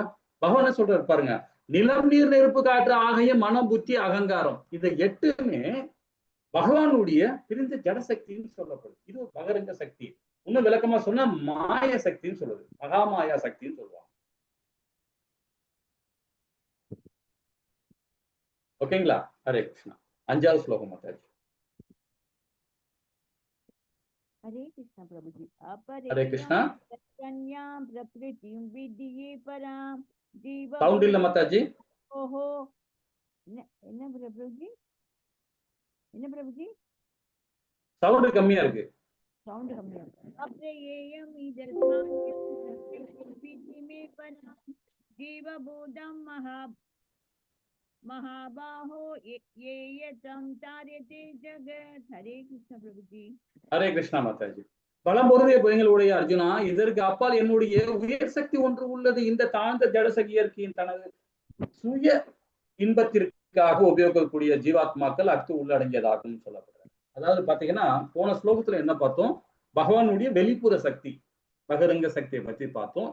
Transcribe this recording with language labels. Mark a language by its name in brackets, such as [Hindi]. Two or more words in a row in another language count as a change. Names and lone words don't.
[Tamil] பகவான் சொல்றாரு பாருங்க, நிலம், நீர், நெருப்பு, காற்று, ஆகாயம், மனம், புத்தி, அகங்காரம் இது 8மே பகவானுடைய பிரிந்த ஜடசக்தின்னு சொல்லப்படுது. இது ஒரு பகரங்க சக்தி. இன்னும் விளக்கமா சொன்னா மாய சக்தின்னு சொல்லுது. மகாமாயா சக்தின்னு சொல்லுவாங்க. ஓகேங்களா? ஹரே கிருஷ்ணா. 5வது ஸ்லோகம் மாதாஜி. [Hindi] हरे कृष्ण प्रभु जी। [Tamil] ஹரே கிருஷ்ணா. [Sanskrit] अपरिज्ञां प्रकृतिं विद्ये परां जीव [Tamil] சவுண்ட் இல்ல மாதாஜி. ओहो என்ன பிரபுஜி? என்ன பிரபுஜி? சவுண்ட் கம்மியா இருக்கு. சவுண்ட் கம்மியா இருக்கு. [Sanskrit] अपरेयम् इतस्त्वन्याम् विद्धि मे पराम् जीवभूताम् महाबाहो ये तम तार्यते जगत। [Hindi] हरे कृष्ण प्रभु जी। [Tamil] ஹரே கிருஷ்ணா மாதாஜி. பலம் பொருந்திய எங்களுடைய அர்ஜுனா, இதற்கு அப்பால் என்னுடைய உயர் சக்தி ஒன்று உள்ளது. இந்த தாழ்ந்த ஜடசக்தி இயற்கையின் தனது சுய இன்பத்திற்காக உபயோகிக்கக்கூடிய ஜீவாத்மாக்கள் அத்து உள்ளடங்கியதாகும் சொல்லப்படுறாங்க. அதாவது பாத்தீங்கன்னா போன ஸ்லோகத்துல என்ன பார்த்தோம்? பகவானுடைய வெளிப்புற சக்தி பகிரங்க சக்தியை பத்தி பார்த்தோம்.